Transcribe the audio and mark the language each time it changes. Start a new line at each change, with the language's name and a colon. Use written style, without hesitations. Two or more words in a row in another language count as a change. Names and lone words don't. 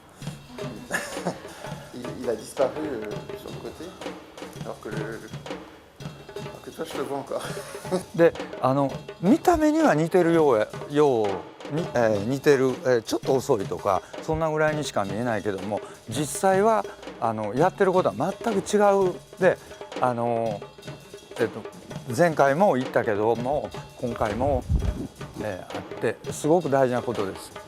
French: Il a disparu sur le côté, alors que toi, je le vois encore.
Japanese: で見た目には似てるように、似てる、ちょっと遅いとかそんなぐらいにしか見えないけども、実際はやってることは全く違う。で前回も言ったけども今回も、あってすごく大事なことです。